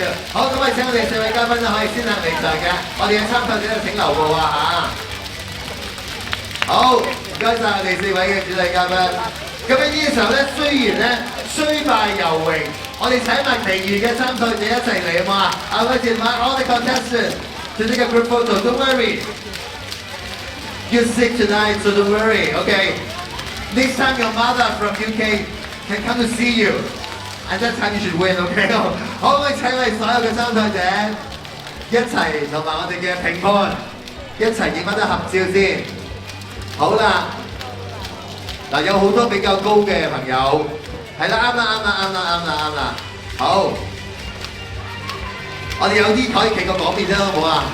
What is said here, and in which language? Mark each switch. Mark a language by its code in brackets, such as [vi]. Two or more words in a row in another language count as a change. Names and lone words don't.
[yue] 好，咁我哋請我哋4位嘉賓咧可以先行離場嘅，我哋嘅參賽者請留步啊嚇。好，唔該曬我哋4位嘅主禮嘉賓。咁喺呢個時候咧，雖然咧雖敗猶榮，我哋請埋其餘嘅參賽者一齊嚟啊嘛。 [en] I want to invite all the contestants to take a group photo. Don't worry. You're sick tonight, so don't worry. Okay. Next time your mother from UK can come to see you. And that time you should win, OK？ [yue] 好，我哋請我哋所有嘅參賽者一齊同埋我哋嘅評判一齊影翻張合照先。好啦，嗱有好多比較高嘅朋友，係啦，啱啦。好，我哋有啲可以企個嗰邊啫，好唔好啊？